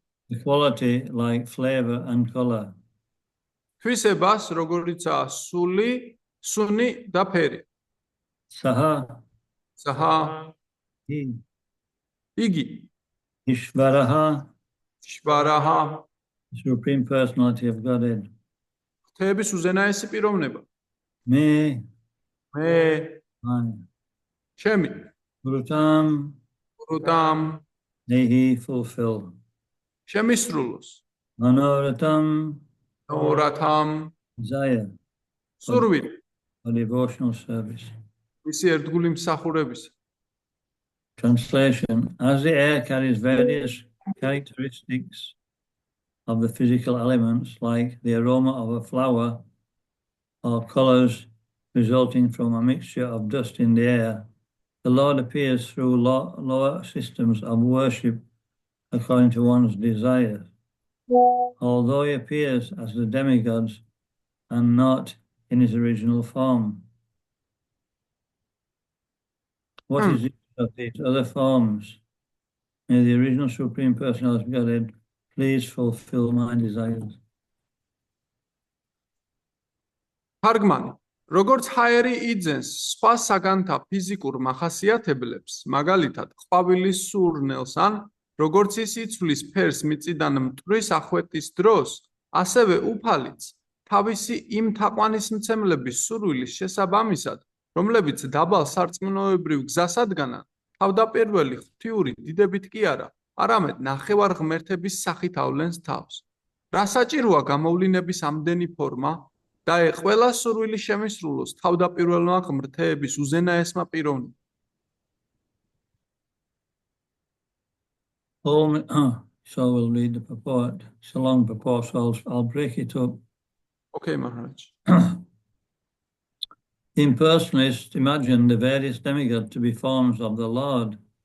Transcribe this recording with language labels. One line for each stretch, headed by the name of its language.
English: The quality like flavor and color.
Georgian: თვისებას როგორიცაა სუნი და ფერი.
Sanskrit: Saha. საჰა
English: He.
Georgian: იგი
Sanskrit: Ishvaraha. შვარაჰა
English: Supreme Personality of Godhead.
Georgian: ღვთაების უზენაესი პიროვნება.
Sanskrit: Me. მე
English: I.
Georgian: ჩემი
Sanskrit: Kurutam. რუტამ
English: May he fulfill.
Georgian: შემისრულოს.
Sanskrit: Manoratam. ნორათამ
English: Desire.
Georgian: სურვილი
English: For devotional service.
Georgian: მისი ერთგული მსახურების.
English: Translation. As the air carries various characteristics of the physical elements, like the aroma of a flower or colors resulting from a mixture of dust in the air, the Lord appears through lower systems of worship according to one's desires. Although he appears as the demigods and not in his original form. What is it of these other forms? May the original Supreme Personality of Godhead please fulfill my desires.
Georgian: თარგმანი. როგორც ჰაერი იძენს სხვა საგანთა ფიზიკურ მახასიათებლებს, მაგალითად, ყვავილის სურნელს ან როგორც ის იცვლის ფერს მიწიდან მტვრის ახვეტის დროს, ასევე უფალიც თავისი იმ თაყვანისმცემლების სურვილის შესაბამისად, რომლებიც დაბალ სარწმუნოებრივ გზას ადგანან, თავდაპირველი ღვთიური დიდებით კი არა, არამედ ნახევარ ღმერთების სახით ავლენს თავს. რა საჭიროა გამოვლინების ამდენი ფორმა და ყველა სურვილი შემისრულოს თავდაპირველმა ღმრთების უზენაესმა პიროვნებამ.
English: So we'll read the purport. It's a long purport, so I'll break it up. Okay, Maharaj. Impersonalists imagine the various demigods to be forms of the Lord.